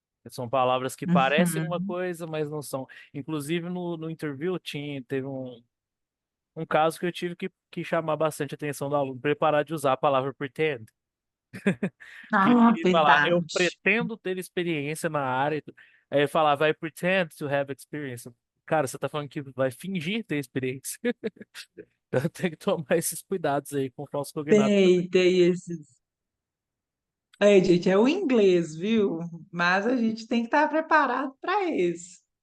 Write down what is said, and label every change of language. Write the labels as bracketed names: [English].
[Portuguese] São palavras que parecem uma Uhum. coisa, mas não são. Inclusive, no interview, teve um caso que eu tive que chamar bastante atenção do aluno, preparar de usar a palavra pretend. Que Ah, ele falar, eu verdade. pretendo ter experiência na área. Aí ele falava, [English] I pretend to have experience. [Portuguese] Cara, você tá falando que vai fingir ter experiência. Então tem que tomar esses cuidados aí com falso cognato. Tem esses. É, gente, é o inglês, viu? Mas a gente tem que estar preparado para isso.